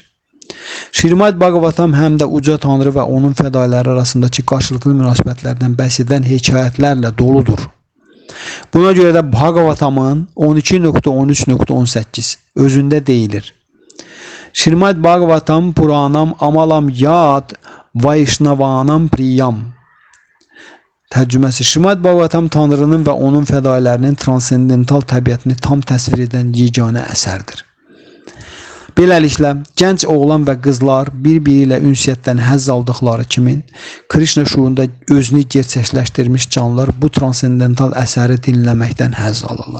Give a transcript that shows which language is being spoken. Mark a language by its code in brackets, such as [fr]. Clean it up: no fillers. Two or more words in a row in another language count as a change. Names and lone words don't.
[az] Şrimad Bhagavatam həm də uca Tanrı və onun fədailəri arasındakı qarşılıqlı münasibətlərdən bəhs edən hekayətlərlə doludur. Buna görə də Bhagavatamın 12.13.18 özündə deyilir. [sa] Şrimad Bhagavatam Puranam Amalam Yad Vaishnavanam Priyam. [az] Tərcüməsi: Şrimad Bhagavatam Tanrının və onun fədailərinin transendental təbiətini tam təsvir edən yeganə əsərdir. Beləliklə, gənc oğlan və qızlar bir-biri ilə ünsiyyətdən həzz aldıqları kimi, Krishna şuurunda özünü gerçəkləşdirmiş canlılar bu transendental əsəri dinləməkdən həzz alırlar.